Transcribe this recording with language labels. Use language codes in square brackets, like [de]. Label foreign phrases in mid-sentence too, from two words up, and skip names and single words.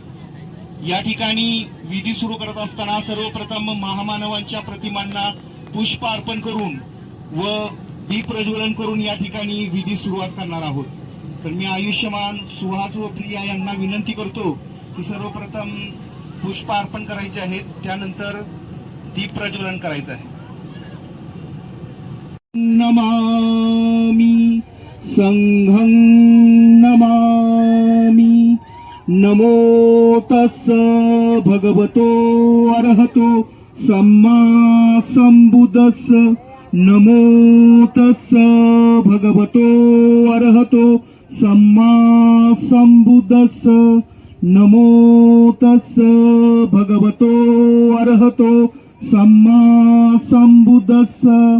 [mr] या ठिकाणी विधी सुरू करत असताना सर्वप्रथम महामानवांच्या प्रतिमांना पुष्प अर्पण करून व दीप प्रज्वलन करून या ठिकाणी विधी सुरुवात करणार आहोत। तर मी आयुष्यमान सुहास व प्रिया यांना विनंती करतो की सर्वप्रथम पुष्प अर्पण करायचे आहेत, त्यानंतर दीप प्रज्वलन करायचं आहे। [pi] नमामि संघं नमामि, नमो तस्स भगवतो अरहतो सम्मा संबुद्धस्स, नमो तस्स भगवतो अरहतो सम्मा संबुद्धस्स, नमो तस्स भगवतो अरहतो सम्मा संबुद्धस्स।